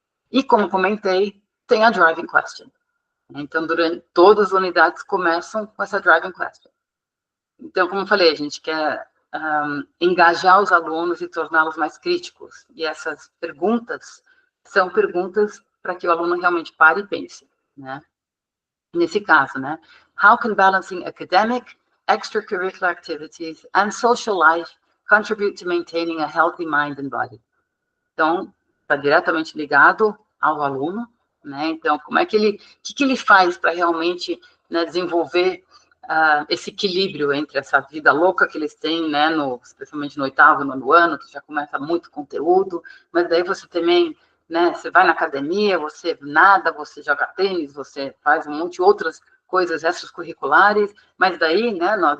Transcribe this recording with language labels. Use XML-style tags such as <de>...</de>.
<pt>E, como comentei, tem a Driving Question. Então, durante todas as unidades começam com essa Driving Question. Então, como eu falei, a gente quer engajar os alunos e torná-los mais críticos. E essas perguntas são perguntas para que o aluno realmente pare e pense, né? Nesse caso, né?</pt> <en>How can balancing academic, extracurricular activities and social life contribute to maintaining a healthy mind and body?</en> <pt>Então, está diretamente ligado ao aluno, né? Então, como é que ele, o que ele faz para realmente, né, desenvolver esse equilíbrio entre essa vida louca que eles têm, né, especialmente no 8º, 9º ano, que já começa muito conteúdo, mas daí você também, né, você vai na academia, você nada, você joga tênis, você faz um monte de outras coisas extracurriculares, mas daí, né,</pt>